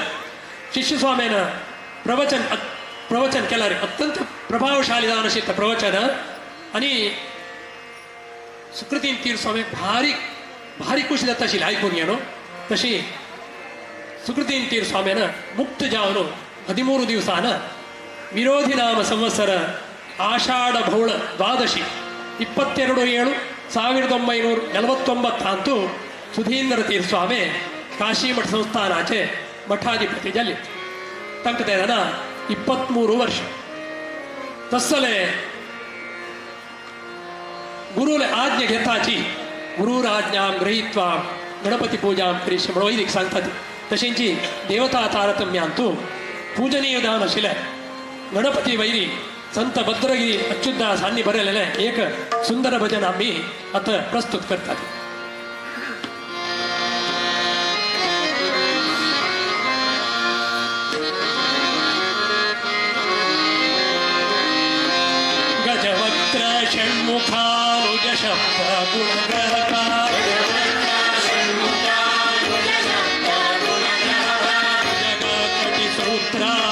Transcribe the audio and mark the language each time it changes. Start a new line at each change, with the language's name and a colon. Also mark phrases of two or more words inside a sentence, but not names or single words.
Konkani: शिष्य स्वामीन प्रवचन केला रे अत्यंत प्रभावशाली जावन आशिल्लें प्रवचन आनी सुकृतीन तीर्थ स्वामी भारी भारी खुशी जाता आशिल्ली आयकून येनो. तशी सुकृतीन तीर्थ स्वामीन मुक्त जावन 13 दिवसान विरोधी नाम संवत्सर ಆಷಾಢ ಬೌಳ ದ್ವಾದಶಿ 22/7/1949 ಅಂತೂ सुधींद्र तीर्थ स्वामी काशी मठ संस्थानाचे मठाधिपती जाले. तांकां तेन्ना 23 वर्ष. तसले गुरुले आज्ञा घेताची
Sanskrit: गुरुर आज्ञां गृहीत्वा गणपती पूजां करिष्ये
Konkani: म्हणून वैदिक सांगतात. तशेंची देवता तारतम्यांतू पूजनीय दान आशिल्लें गणपती वैरी संत भद्रगिरी अच्युतदास हांनी बरयलेलें एक सुंदर भजन आमी आतां प्रस्तुत करतात.
Sanskrit: गजवक्त्र षण्मुखानुज शब्द गुणग्रहकार जगकटिसूत्रा